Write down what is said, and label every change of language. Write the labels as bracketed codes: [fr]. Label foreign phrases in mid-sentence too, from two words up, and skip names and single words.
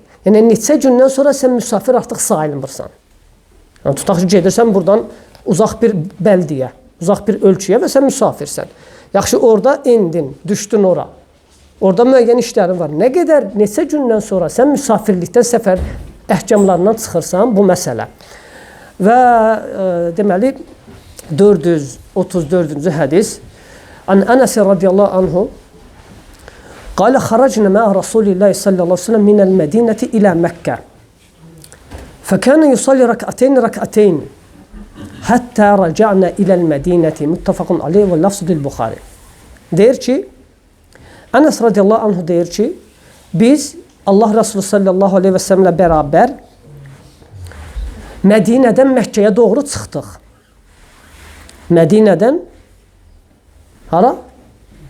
[az] Yəni, neçə gündən sonra sən müsafir artıq sayılmırsan. Yəni, tutaq ki, gedirsən buradan uzaq bir bəldiyə, uzaq bir ölçüyə və sən müsafirsən. Yaxşı, orada indin, düşdün ora. Orada müəyyən işlərin var. Nə qədər, neçə gündən sonra sən müsafirlikdən səfər əhkamlarından çıxırsan, bu məsələ. Və deməli, 434-cü hədis. [ar] عن أنس رضي الله عنه قال خرجنا مع رسول الله صلى الله عليه وسلم من المدينة إلى مكة. فكان يصلي ركعتين حتى رجعنا إلى المدينة. متفق عليه واللفظ للبخاري. [az] Deyir ki, Anas [ar] رضي الله عنه [az] deyir ki, biz Allah Resulü [ar] صلى الله عليه وسلم [az] bərabər Mədinədən Məkkəyə doğru çıxdıq. Mədinədən hara?